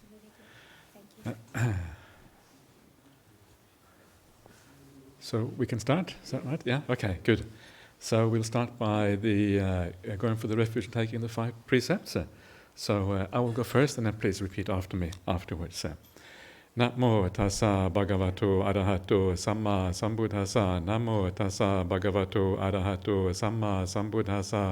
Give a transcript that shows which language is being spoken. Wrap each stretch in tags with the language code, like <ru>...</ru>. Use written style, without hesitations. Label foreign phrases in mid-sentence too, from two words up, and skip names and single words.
<en>So we can start, is that right? Yeah? Okay, good. So we'll start by going for the refuge and taking the 5 precepts. So I will go first and then please repeat after me afterwards.</en> <pi>Namo tassa bhagavato arahato samma sambuddhassa. Namo tassa bhagavato arahato samma sambuddhassa.</pi>